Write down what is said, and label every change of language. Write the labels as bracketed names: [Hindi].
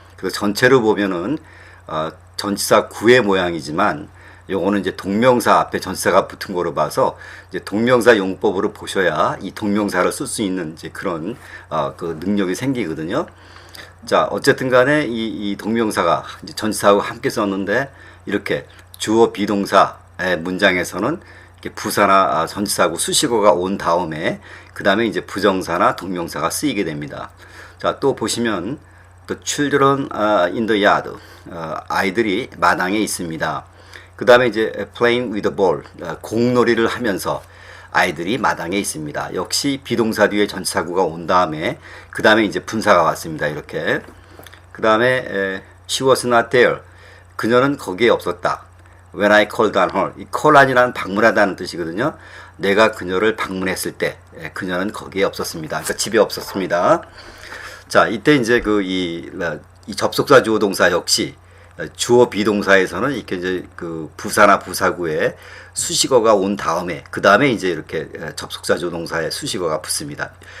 [Korean] 그래서 전체로 보면은 전치사 구의 모양이지만 요거는 이제 동명사 앞에 전치사가 붙은 거로 봐서 이제 동명사 용법으로 보셔야 이 동명사를 쓸 수 있는 이제 그런 그 능력이 생기거든요. 자, 어쨌든 간에 이 동명사가 이제 전치사하고 함께 썼는데 이렇게 주어 비동사의 문장에서는 이렇게 부사나 전치사하고 수식어가 온 다음에 그 다음에 이제 부정사나 동명사가 쓰이게 됩니다. 자, 또 보시면 [English] The children in the yard. [Korean] 아이들이 마당에 있습니다. 그 다음에 이제 [English] playing with the ball. [Korean] 공놀이를 하면서 아이들이 마당에 있습니다. 역시 비동사 뒤에 전치사구가 온 다음에 그 다음에 이제 분사가 왔습니다. 이렇게. 그 다음에 [English] she was not there. [Korean] 그녀는 거기에 없었다. [English] When I called on her. [Korean] 이 call on이라는 방문하다는 뜻이거든요. 내가 그녀를 방문했을 때 그녀는 거기에 없었습니다. 그러니까 집에 없었습니다. 자, 이때 이제 이 접속사 주어 동사 역시 주어 비동사에서는 이렇게 이제 그 부사나 부사구에 수식어가 온 다음에 그 다음에 이제 이렇게 접속사 주어 동사에 수식어가 붙습니다.